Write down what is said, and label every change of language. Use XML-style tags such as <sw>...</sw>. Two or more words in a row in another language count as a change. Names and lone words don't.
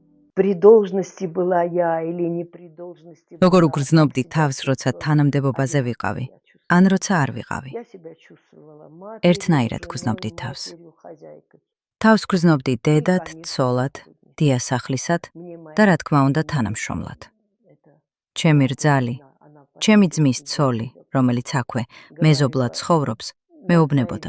<ru>при должности была я или не при должности была.</ru> <ka>როგორ უგრძნობდი თავს, როცა თანამდებობაზე ვიყავი, ან როცა არ ვიყავი.</ka> <ru>Я себя чувствовала</ru> <ka>ერთნაირად გრძნობდი თავს. თავს გრძნობდი დედად, ცოლად, დიასახლისად და რა თქმა უნდა თანამშრომლად. ჩემი რძალი, ჩემი ძმის ცოლი, რომელიც აქვე მეზობლად ცხოვრობს, მეუბნებოდა.</ka>